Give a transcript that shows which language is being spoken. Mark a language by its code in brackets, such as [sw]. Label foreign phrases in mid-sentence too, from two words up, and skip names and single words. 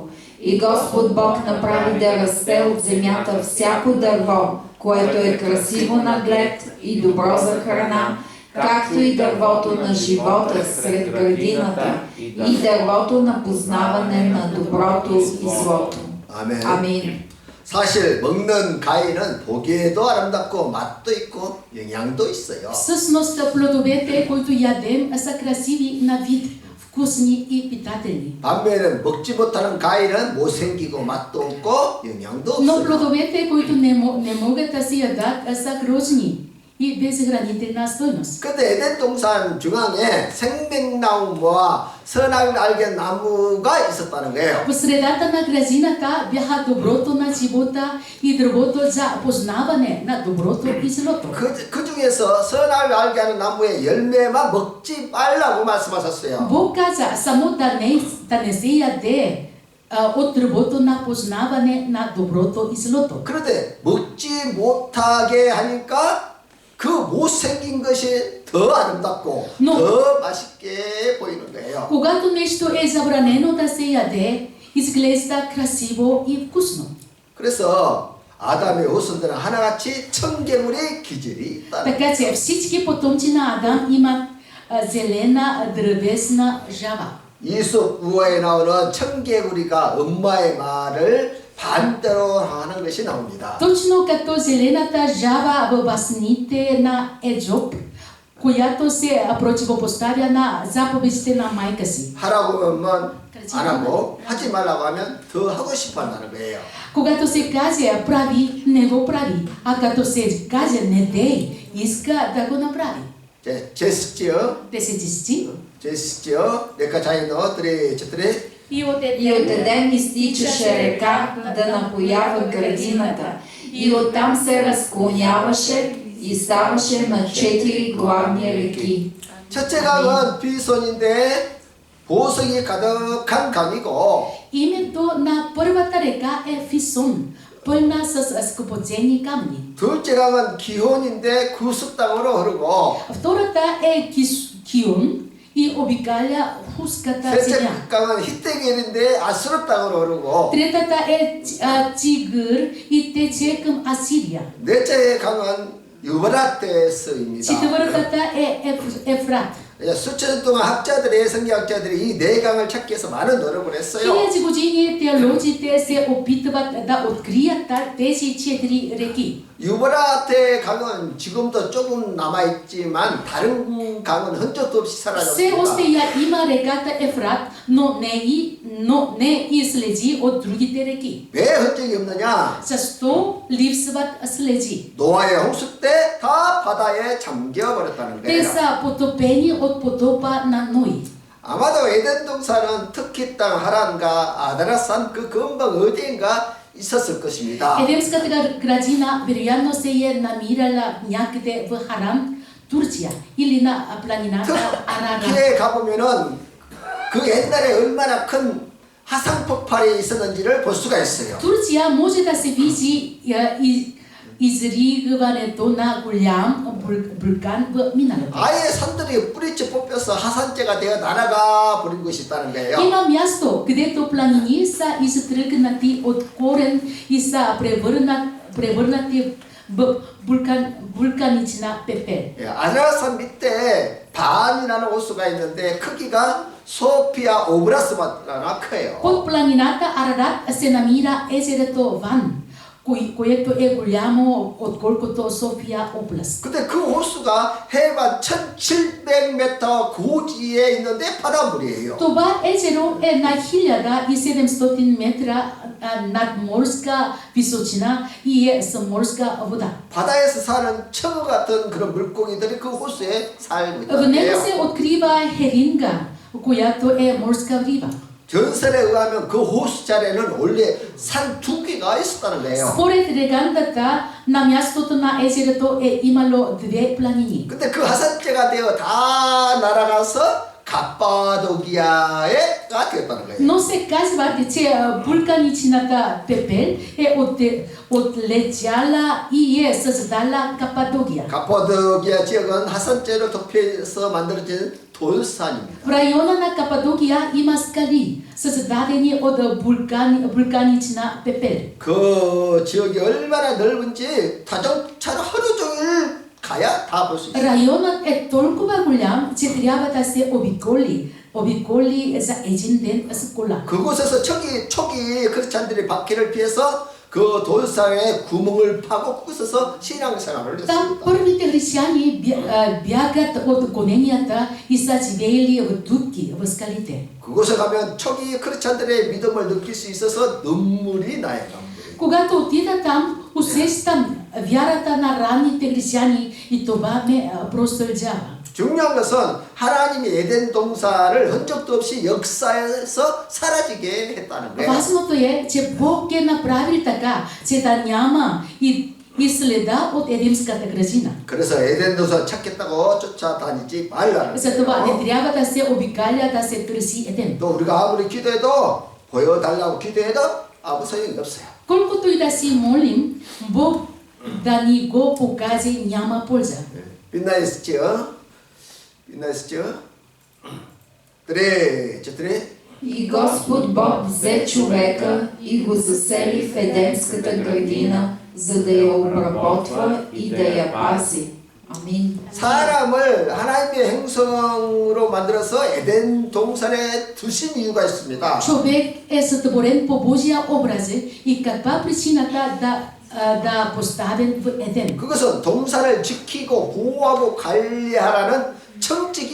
[bg] И Господ Бог направи да расте от земята всяко дърво, което е красиво на глед и добро за храна, както и дървото на живота сред градината, и дървото на познаване на доброто и злото. [ko] 아멘. [bg] Амин. [ko] 사실 먹는 과일은 보기에도 아름답고 맛도 있고 영양도 있어요. [bg] Всъщност плодовете, които ядем, са красиви на вид, вкусни и питателни. [ko] 반면에 먹지 못하는 과일은 못생기고 맛도 없고 영양도 [bg] Но [ko] 없어요. [bg] плодовете, които не могат да се ядат, са грозни и без хранителна стойност. [ko] 근데 에덴 동산 중앙에 생명나무와 선악을 알게 나무가 있었다는 거예요. [bg] В средата на градината бяха доброто на живота и дървото за познаване на доброто и злото. [ko] 그 중에서 선악을 알게 하는 나무의 열매만 먹지 말라고 말씀하셨어요. [bg] Бог каза само да не се яде от дървото на познаване на доброто и злото. [ko] 그런데 먹지 못하게 하니까 그 못생긴 것이 더 아름답고 [bg] No. [ko] 더 맛있게 보이는 거예요. [bg] Когато нещо е забранено да се яде, изглежда красиво и вкусно. [ko] 그래서 아담의 후손들은 하나같이 청개물의 기질이 있다. [bg] Така че всички потомци на Адам имат зелена дървесна жаба. [ko] 이솝 우화에 나오는 청개구리가 엄마의 말을 반대로 하는 것이 나옵니다. [bg] Точно като зелената жаба във басните на Еджоб, която се противопоставя на заповедите на майка си. [ko] 하라고 하면 안 하고 하지 말라고 하면 더 하고 싶어 한다는 거예요. [bg] Когато се каже прави, не го прави, а като се каже не дей, иска да го направи. 제스지어 10 стих. 제스지어 내가 자이너 드레 쳤드레 И от И от Едем изтичаше река да напоява градината, и оттам се разклоняваше и ставаше на 4 главни реки. [ko] 첫째 강은 비손인데 보석이 가득한 강이고 [bg] името на първата река е Фисон, пълна с скъпоценни камъни. [ko] 둘째 강은 기혼인데 구습 땅으로 흐르고 [bg] Втората е Кион и обикаля хуската [ko] 셋째 [bg] земя. [ko] 강은 히데겔인데 아수르 땅으로 흐르고 [bg] Третата е Тигър и тече към Асирия. [ko] 넷째 강은 유브라테스입니다. [bg] Четвъртата е Ефрат. [ko] 수천 년 동안 학자들이 성경학자들이 이 네 강을 찾기 위해서 많은 노력을 했어요. [bg] Хиляди години теолозите се опитват да открият тези 4 реки. [ko] 유브라테 강은 지금도 조금 남아 있지만 다른 강은 흔적도 없이 [bg] Все [ko] 사라졌습니다. [bg] още я има реката Ефрат, но не и следи от другите реки. [ko] 왜 흔적이 없느냐? [bg] Защо липсват следи? [ko] 노아의 홍수 때 다 바다에 잠겨 버렸다는 [bg] Те [ko] 거예요. [bg] са потопени от потопа на Ной. [ko] 아마도 에덴 동산은 터키 땅 하란과 아다라산 그 근방 어디인가 있었을 것입니다. [bg] Едемската градина вероятно се е намирала някъде в Харан, Турция или на планината Арарат. [ko] 터키에 가보면은 그 옛날에 얼마나 큰 화산 폭발이 있었는지를 볼 수가 있어요. [bg] Турция може да се види и изригването на голям вулкан в миналото. [ko] 아예 산들이 뿌리째 뽑혀서 하산재가 되어 날아가 버린 것이 있다는 거예요. [bg] Има място, където планини са изтръгнати от корен и са превърнати в вулканична пепел. [ko] 예, 아라산 밑에 반이라는 호수가 있는데 크기가 소피아 오브라스보다 커요. [bg] Под планината Арарат се намира езерото Ван, което е голямо отколкото София област. [ko] 근데 그 호수가 해발 1700m 고지에 있는데 바닷물이에요. [bg] Това езеро е на 1700 метра над морска височина и е с морска вода. [ko] 바다에서 사는 청어 같은 그런 물고기들이 그 호수에 살고 [bg] В него [ko] 있는데요. [bg] се открива херинга, която е морска риба. [ko] 전설에 의하면 그 호수 자리에는 원래 산 2개가 있었다는 거예요. [bg] Според легендата, на мястото на езерото е имало две планини. [ko] 근데 그 하산재가 되어 다 날아가서 갑바도기아에가 되었다는 거예요. [bg] Но се казва, че вулканичната пепел е отлетяла и е създала Кападокия. [ko] 갑바도기아 지역은 하산재로 덮여서 만들어진 돌산입니다. [bg] В района на Кападокия има скали, създадени от вулканична пепел. [ko] 그 지역이 얼마나 넓은지 자동차로 하루 종일 가야 다 볼 수 있어요. [bg] Районът е толкова голям, че трябва да се обиколи за един ден с кола. [ko] 그곳에서 초기 크리스찬들이 박해를 피해서 그 돌산에 구멍을 파고 거기서 신앙생활을 [bg] Там [ko] 했습니다. [bg] първите християни бягат от гоненията и са живеели в дупки, в скалите. [ko] 그곳에 가면 초기 크리스찬들의 믿음을 느낄 수 있어서 눈물이 나요. 눈물이. [bg] Когато отида там, усещам вярата на ранните християни и това ме простължава. [ko] 중요한 것은 하나님이 에덴 동산을 흔적도 없이 역사에서 사라지게 했다는 거예요. [bg] Важното е, че Бог е направил така, че да няма и следа от Едемската градина. [ko] 그래서 에덴 동산 찾겠다고 쫓아다니지 말라는 [bg] Затова [ko] 거예요. [bg] не трябва да се обикаля, да се търси Едем. [ko] 또 우리가 아무리 기도해도 보여달라고 기도해도 아무 소용이 없어요. [bg] Колкото и да си молим, Бог да ни го покаже няма полза. [ko] 빛나 있었죠? 빛나 있었죠? [bg] Три, четири. И Господ Бог взе човека и го засели в Едемската градина, за да я обработва и да я пази. Амин. [ko] 사람을 하나님의 행성으로 만들어서 에덴 동산에 두신 이유가 있습니다. [bg] Човек е сътворен по Божия образ и каква причината да поставен в Едем? [ko] 그것은 동산을 지키고 보호하고 관리하라는 청지기